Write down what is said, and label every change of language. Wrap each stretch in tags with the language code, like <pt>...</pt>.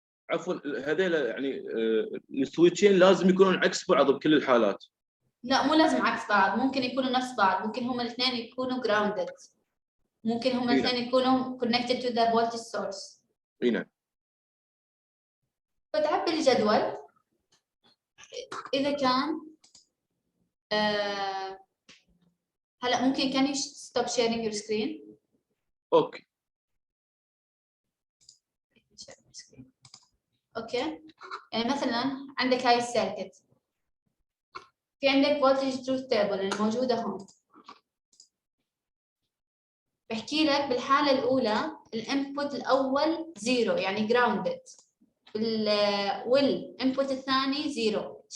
<ar>عفوا هذول يعني السويتشين لازم يكونون عكس بعض بكل الحالات. لا مو لازم عكس بعض، ممكن يكونوا نفس بعض، ممكن هم الاثنين يكونوا grounded، ممكن هم الاثنين يكونوا</ar> <en>connected to the voltage source.</en> <ar>اي نعم. بتعبي الجدول إذا كان هلا ممكن</ar> <en>can you stop sharing your screen؟</en> <ar>اوكي. اوكي، يعني مثلا عندك هاي السيركت، في عندك voltage truth table الموجودة هون. بحكي لك بالحالة الأولى الانبوت الأول زيرو يعني grounded، والانبوت الثاني زيرو.</ar>